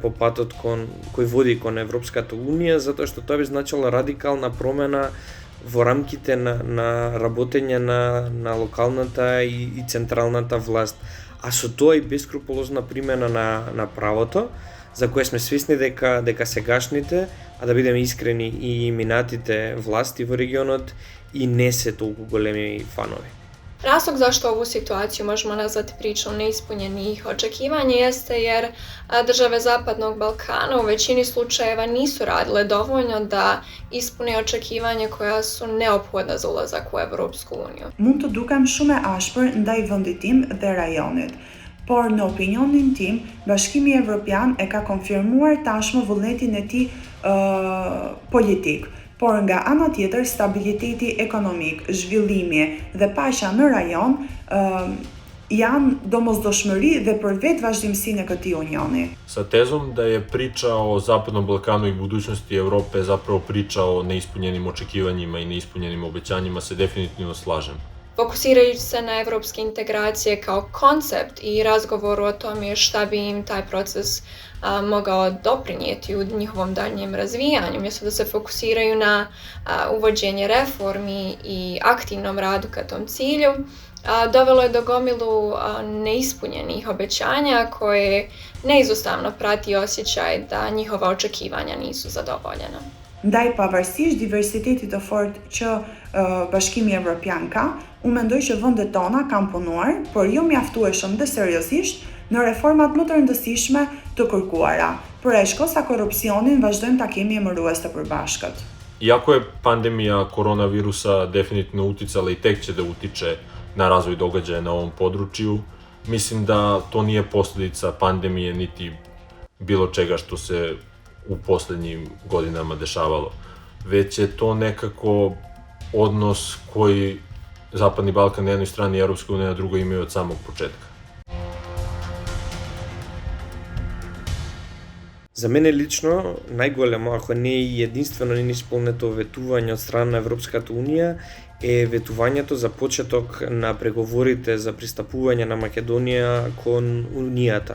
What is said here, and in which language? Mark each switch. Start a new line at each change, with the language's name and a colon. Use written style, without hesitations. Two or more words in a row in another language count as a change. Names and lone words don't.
Macedonian: по патот кој води кон Европската Унија, затоа што тоа би значило радикална промена во рамките на работење на локалната и централната власт, а со тоа и бескрупулозна примена на правото, за кое сме свесни дека сегашните, а да бидеме искрени и минатите власти во регионот и не се толку големи фанови.
Bosnian: Razlog zašto ovu situaciju možemo nazvati pričom neispunjenih očekivanja jeste jer države Zapadnog Balkana u većini slučajeva nisu radile dovoljno da ispune očekivanja koja su neophodna za ulazak u Evropsku uniju.
Albanian: Mund të dukem shumë e ashpër ndaj vendit tim dhe rajonit, por në opinionin tim, Bashkimi Evropian e ka konfirmuar tashmë vullnetin e tij politik. Por nga ana tjetër, stabiliteti ekonomik, zhvillimi dhe paqja në rajon janë domosdoshmëri dhe për vetë vazhdimsinë e këtij unioni.
Bosnian: Sa tezom da je priča o Zapadnom Balkanu i budućnosti Evrope zapravo priča o neispunjenim očekivanjima i neispunjenim obećanjima se definitivno slažem. fokusirajući se na evropske integracije kao koncept i razgovoru o tome šta bi im taj proces mogao doprinijeti u njihovom daljnjem razvijanju, umjesto da se fokusiraju na uvođenje reformi i aktivnom radu ka tom cilju, dovelo je do gomilu neispunjenih obećanja koje neizostavno prati osjećaj da njihova očekivanja nisu zadovoljena.
Albanian: Ndaj pavarësisht diversitetit të fortë që Bashkimi Evropian ka, unë mendoj që vendet tona kanë punuar, por jo mjaftueshëm dhe seriozisht në reformat më të rëndësishme të kërkuara, për e shko sa korupcionin vazhdojmë ta kemi emërues të përbashkët.
Bosnian: Iako je pandemija koronavirusa definitivno uticala i tek će da utiče na razvoj događaja na ovom području, mislim da to nije posljedica pandemije niti bilo čega što se u posljednjim godinama dešavalo, već je to nekako odnos koji Zapadni Balkan na jednoj strani i Europska unija na drugoj imaju od samog početka.
Macedonian: За мене лично најголемо, ако не и единствено неисполнето ветување од страна на Европската Унија е ветувањето за почеток на преговорите за пристапување на Македонија кон Унијата.